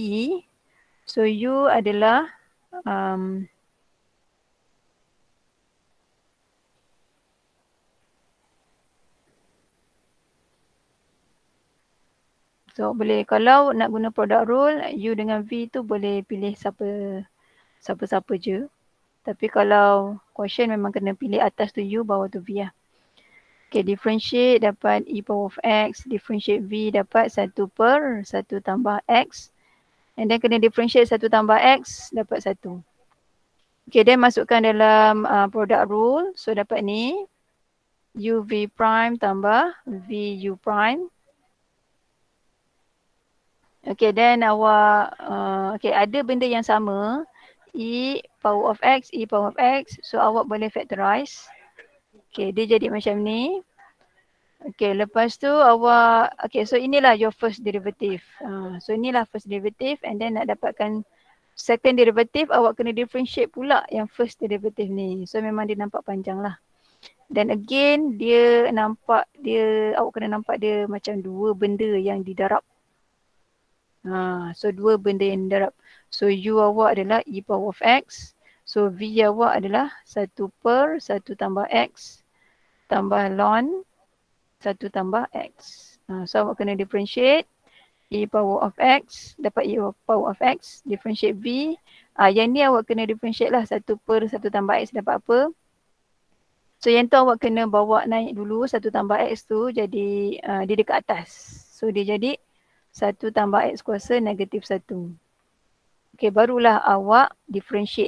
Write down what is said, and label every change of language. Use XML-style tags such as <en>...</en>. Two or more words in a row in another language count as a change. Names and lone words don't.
<ms>So u adalah so boleh kalau nak guna</ms> <en>product rule,</en> <ms>u dengan v tu boleh pilih siapa-siapa je. Tapi kalau quotient memang kena pilih atas tu u, bawah tu v lah. Okay, differentiate dapat</ms> <en>e power of x,</en> <ms>differentiate v dapat 1 per 1 tambah x.</ms> <en>And then</en> <ms>kena differentiate 1 tambah x dapat 1.</ms> <en>Okay, then</en> <ms>masukkan dalam</ms> <en>product rule.</en> <ms>So dapat ni</ms> <en>u v prime</en> <ms>tambah</ms> <en>v u prime. Okay, then</en> <ms>awak, okay, ada benda yang sama.</ms> <en>E power of x, e power of x.</en> <ms>So awak boleh factorize. Okay, dia jadi macam ni. Okay, lepas tu awak, okay, so inilah</ms> <en>your first derivative.</en> <ms>So inilah</ms> <en>first derivative and then</en> <ms>nak dapatkan</ms> <en>second derivative,</en> <ms>awak kena differentiate pula yang</ms> <en>first derivative</en> <ms>ni. So memang dia nampak panjang lah. Dan again, awak kena nampak dia macam dua benda yang didarab. So dua benda yang didarab. So u awak adalah</ms> <en>e power of x.</en> <ms>So v awak adalah 1 per 1 tambah x tambah ln 1 tambah x. So awak kena differentiate</ms> <en>e power of x,</en> <ms>dapat</ms> <en>e power of x,</en> <ms>differentiate v. Yang ni awak kena differentiate lah 1 per 1 tambah x dapat apa. So yang tu awak kena bawa naik dulu 1 tambah x tu jadi dia dekat atas. So dia jadi 1 tambah x kuasa negatif 1. Okay, barulah awak differentiate.</ms>